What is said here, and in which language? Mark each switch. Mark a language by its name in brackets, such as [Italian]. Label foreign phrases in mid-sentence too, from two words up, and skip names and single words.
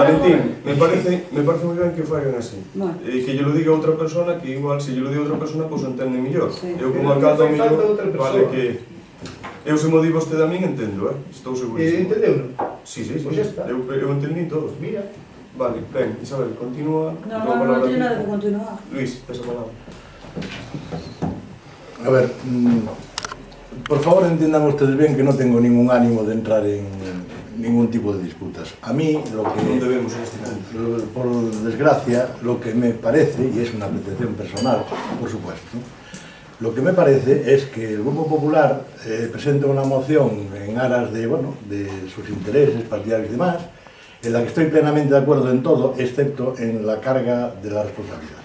[Galician] Valentín, me parece moi ben que fagan así. Que lle lo diga outra persona, que igual se lle lo diga outra persona, pois entende mellor. Eu como alcalde ao mellor, vale que... Eu se mo di vostede a min, entendo, estou segurísimo. Entendeu, non? Sí, eu entendí todo. Mira. Vale, ben, Isabel, continúa. Non teño nada que continuar. Luis, esa palabra. [Spanish] A ver, por favor entiendan ustedes bien que no tengo ningún ánimo de entrar en ningún tipo de disputas. A mí, lo que... [Galician] Non debemos en este punto. [Spanish] Por desgracia, lo que me parece, y es una apreciación personal, por supuesto, lo que me parece es que el Grupo Popular presenta una moción en aras de, bueno, de sus intereses partidarios y demás, en la que estoy plenamente de acuerdo en todo, excepto en la carga de la responsabilidad.